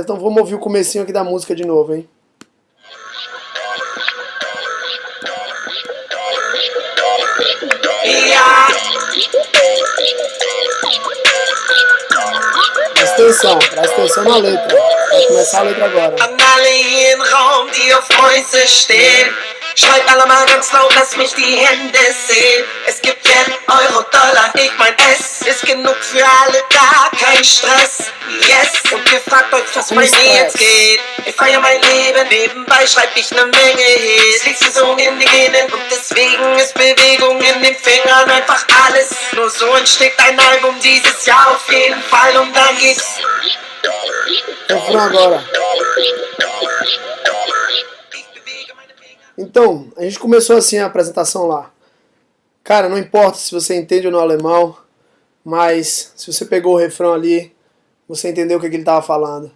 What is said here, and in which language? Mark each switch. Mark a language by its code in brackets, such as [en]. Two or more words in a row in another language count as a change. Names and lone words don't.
[pt] Então vamos ouvir o comecinho aqui da música de novo, hein? Presta atenção na letra. Vai começar a letra agora. [de] An alle hier im Raum, die auf Mäuse stehen. Schreibt alle mal ganz laut, lass mich die Hände sehen. Es gibt Yen, Euro, Dollar, ich mein, es ist genug für alle da, kein Stress. Yes, und ihr fragt euch, was bei mir jetzt geht. Ich feier mein Leben, nebenbei schreib ich ne Menge Hits. Liegt sie so in die Genen und deswegen ist Bewegung in den Fingern einfach alles. Nur so entsteht ein Album dieses Jahr auf jeden Fall und dann geht's. [pt] Refrão agora. Então, a gente começou assim a apresentação lá. Cara, não importa se você entende ou não alemão, mas se você pegou o refrão ali, você entendeu o que ele estava falando.